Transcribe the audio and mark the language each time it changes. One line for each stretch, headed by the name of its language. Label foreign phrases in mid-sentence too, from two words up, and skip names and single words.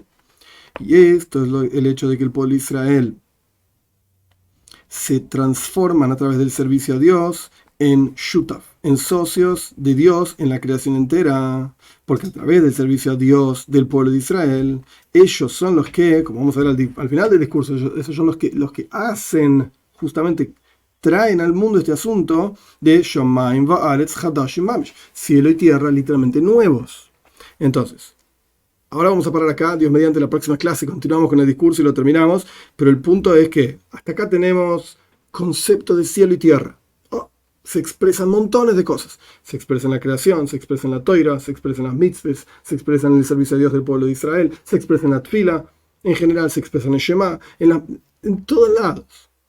Spanish: Y esto es el hecho de que el pueblo de Israel se transforman a través del servicio a Dios en shutaf, en socios de Dios en la creación entera, porque a través del servicio a Dios del pueblo de Israel, ellos son los que, como vamos a ver al final del discurso, esos son los que hacen, justamente traen al mundo este asunto de
Hebrew: שמים וארץ חדשים ממש,
Spanish: cielo y tierra literalmente nuevos. Entonces, ahora vamos a parar acá, Dios mediante la próxima clase continuamos con el discurso y lo terminamos, pero el punto es que hasta acá tenemos concepto de cielo y tierra. Se expresan montones de cosas. Se expresa en la creación, se expresa en la toira, se expresa en las mitzvahs, se expresa en el servicio a Dios del pueblo de Israel, se expresa en la tfila, en general se expresa en el Shema, en todos lados.